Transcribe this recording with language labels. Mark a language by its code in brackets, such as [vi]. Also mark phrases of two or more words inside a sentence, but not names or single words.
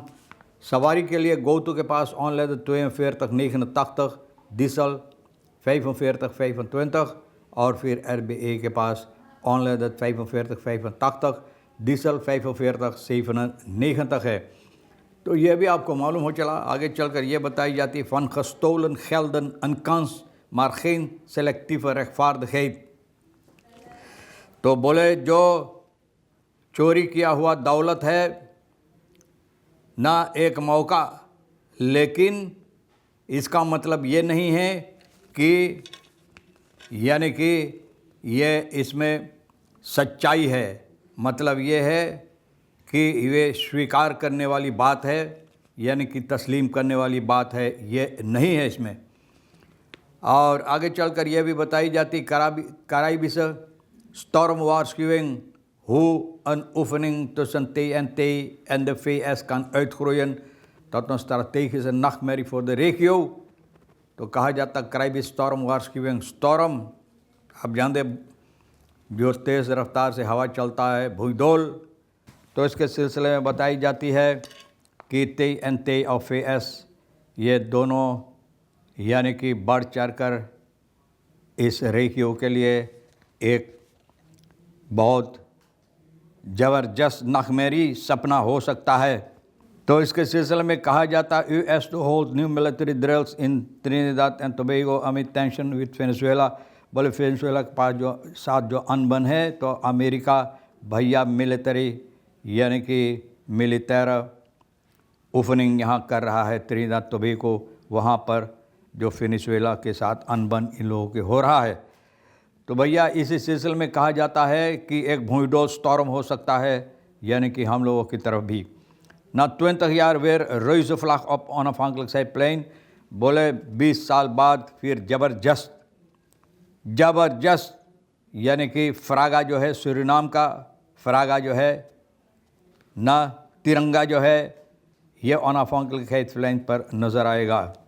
[hi] सवारी के लिए गोतू के पास ऑनलाइन 42,89 डीजल 45,25 और फिर RBA के पास ऑनलाइन 45,85 डीजल 45,97 है। तो यह भी आपको मालूम हो चला। आगे चलकर यह बताई जाती फ़न [nl] gestolen gelden een kans maar geen selectieve rechtvaardigheid। [hi] तो बोले जो चोरी किया हुआ दौलत है ना एक मौका, लेकिन इसका मतलब ये नहीं है कि यानी कि ये इसमें सच्चाई है। मतलब ये है कि ये स्वीकार करने वाली बात है, यानी कि तस्लीम करने वाली बात है, ये नहीं है इसमें। और आगे चलकर यह भी बताई जाती [nl] Caribisch storm waarschuwing hoe een oefening tussen TNT en de VS kan uitgroeien tot een strategische nachtmerrie voor de regio। [hi] तो कहा जाता [nl] Caribisch storm waarschuwing, [hi] स्टॉर्म आप जानते जो तेज़ रफ्तार से हवा चलता है, भूदौल, तो इसके सिलसिले में बताई जाती है कि TNT और VS ये दोनों यानी कि बढ़ चढ़ कर इस रेखियों के लिए एक बहुत ज़बरदस्त नखमेरी सपना हो सकता है। तो इसके सिलसिले में कहा जाता [en] US to hold new military drills in Trinidad and Tobago amid tension with Venezuela। [hi] बोले वेनेजुएला के पास जो साथ जो अनबन है, तो अमेरिका भैया मिलिट्री यानी कि मिलिटर ओपनिंग यहाँ कर रहा है त्रिनिदाद टोबैगो, वहाँ पर जो वेनेजुएला के साथ अनबन इन लोगों के हो रहा है। तो भैया इसी सिलसिले में कहा जाता है कि एक भूडोल स्टॉर्म हो सकता है, यानी कि हम लोगों की तरफ भी ना [nl] 20 jaar weer reuzenvlag op onafhankelijkheidsplein। [hi] बोले 20 साल बाद फिर ज़बरदस्त यानी कि फ्रागा जो है, सूरीनाम का फ्रागा जो है ना, तिरंगा जो है, ये onafhankelijkheidsplein पर नज़र आएगा।